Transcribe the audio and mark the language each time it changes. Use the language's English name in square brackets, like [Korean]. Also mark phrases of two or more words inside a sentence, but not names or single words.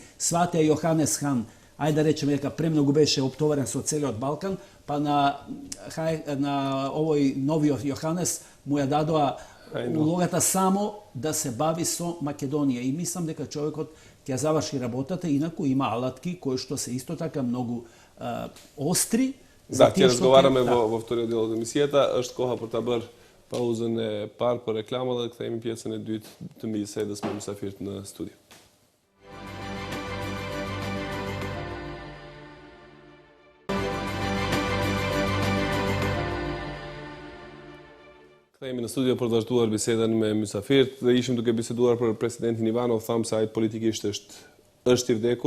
[Macedonian] Сватеа Јоханес Хан, ајде да речеме дека премногу беше оптоварен со целиот Балкан, па на овој новиот Јоханес му ја дадоа улогата само да се бави со Македонија. И мислам дека човекот ќе заврши работата, инаку има алатки кои што се исто така многу остри. Да, ќе разговараме во вториот дел од емисијата. [Albanian] Është koha për ta bërë pauzën e parë për reklama dhe kthehemi pjesën e dytë të bisedës me mysafirët në studio. Kthehemi në studio për të vazhduar bisedën me mysafirët dhe ishim duke biseduar për presidentin Ivanov, thamë se ai politikisht është i vdekur.